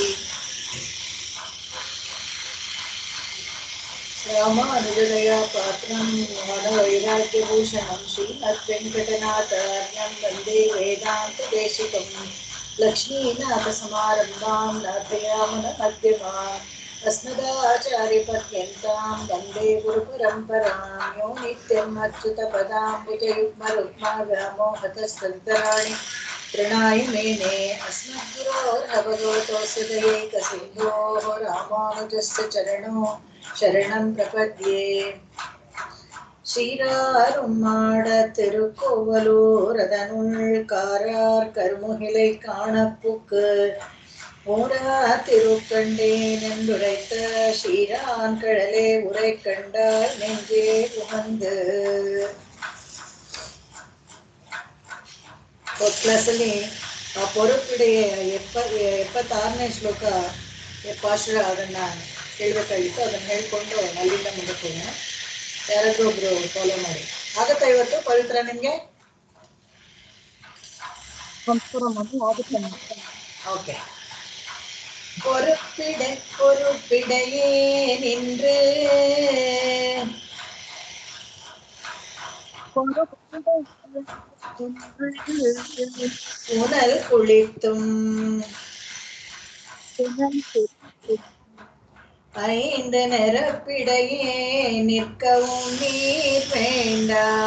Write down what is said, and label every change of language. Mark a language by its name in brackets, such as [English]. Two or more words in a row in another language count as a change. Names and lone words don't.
[Sanskrit] रामानुजदया पात्रं ज्ञानवैराग्यभूषणं श्रीमद्वेङ्कटनाथार्यं वन्दे वेदान्तदेशिकं लक्ष्मीनाथसमारम्भां नाथयामुनमध्यमाम् अस्मदाचार्यपर्यन्तां वन्दे गुरुपरम्परां यो नित्यम् अच्युतपदाम्बुजयुग्मरुग्मव्यामोहतस्तन्तराणि प्रणाय मेने अस्मद्गुरोर्भगवतोऽस्य दयैकसिन्धोः रामानुजस्य चरणो शरणं प्रपद्ये। [Tamil] சீராரும்மாட திருக்கோவலூரதனுள் காரார் கருமுகிலை காணப்புக்கு ஊரா திருக்கண்டேன் என்றுரைத்த ஸ்ரீரான் கடலே உரை கண்டாய் நெஞ்சே உகந்து. [Kannada] ಕ್ಲಾಸಲ್ಲಿ ಆ ಪೊರಪಿಡೆಯ 76ನೇ ಶ್ಲೋಕ ಪಾಶುರ ಅದನ್ನ ಹೇಳ್ಬೇಕಾಗಿತ್ತು. ಅದನ್ನ ಹೇಳ್ಕೊಂಡು ಅಲ್ಲಿಂದ ಮುಂದಕ್ಕೆ ಹೋಗೋಣ. ಯಾರಾದ್ರೂ ಒಬ್ರು ಫಾಲೋ ಮಾಡಿ. ಆಗತ್ತಾ ಇವತ್ತು ಪವಿತ್ರ ನಿಮ್ಗೆ? ಓಕೆ. [Tamil] பொறுப்பிடையே நின்று உணல் குளித்தும் ஐந்து நிரப்பிடையே நிற்கவும் நீர் வேண்டா.